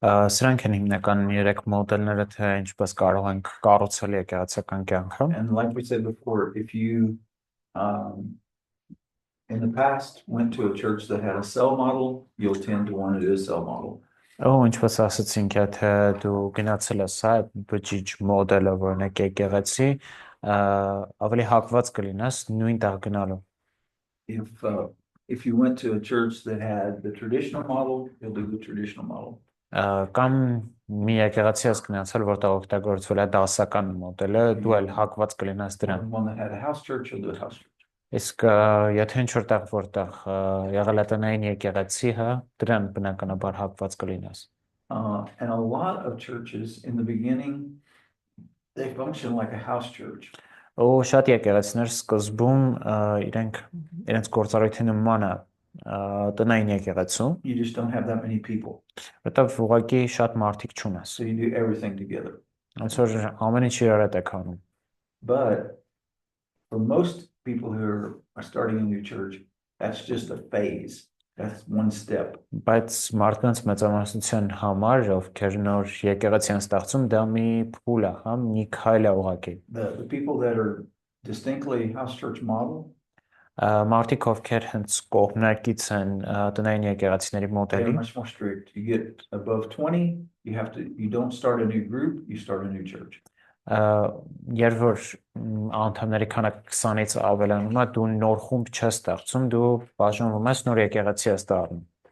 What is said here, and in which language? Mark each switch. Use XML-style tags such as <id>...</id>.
<hy>Սրանք են հիմնական երեք մոդելները, թե ինչպես կարող ենք կառուցել եկեղեցական կյանքը։</hy> <en>And like we said before, if you in the past went to a church that had a cell model, you'll tend to want to do a cell model.</en> <hy>Ինչպես ասացինք, եթե դու գնացել ես այդ բջիջ մոդելը, օրինակ եկեղեցի, ավելի հակված կլինես նույն տեղ գնալու։</hy> <en>If you went to a church that had the traditional model, you'll do the traditional model.</en> <hy>Կամ մի եկեղեցի ես գնացել, որտեղ օգտագործվել է դասական մոդելը, դու էլ հակված կլինես դրան։</hy> <en>One that had a house church, you'll do a house church.</en> <hy>Իսկ եթե ինչ որտեղ որտեղ եղել է տնային եկեղեցի, հա, դրան բնականաբար հակված կլինես։</hy> <en>And a lot of churches in the beginning, they function like a house church.</en> <hy>Ու շատ եկեղեցիներ սկզբում իրենց գործառույթի նման է տնային եկեղեցու։</hy> <en>You just don't have that many people.</en> <hy>Որտեղ ուղղակի շատ մարդիկ չունես։</hy> <en>So you do everything together.</en> <hy>Ոնց որ ամեն ինչ իրար հետ է քանում։</hy> <en>But for most people who are starting a new church, that's just a phase. That's one step.</en> <hy>Բայց մարդկանց մեծամասնության համար, ովքեր նոր եկեղեցի են ստեղծում, դա մի փուլ է, հա, մի քայլ է ուղղակի։</hy> <en>The people that are distinctly house church model,</en> <hy>Մարդիկ ովքեր հենց կողմնակից են տնային եկեղեցիների</hy> <en>they're</en> <hy>մոդելի,</hy> <en>much more strict. You get above 20, you don't start a new group, you start a new church.</en> <hy>երբ որ անդամների քանակը 20-ից ավելանում է, դու նոր խումբ չես ստեղծում, դու բաժանվում ես, նոր եկեղեցի ես դառնում։</hy>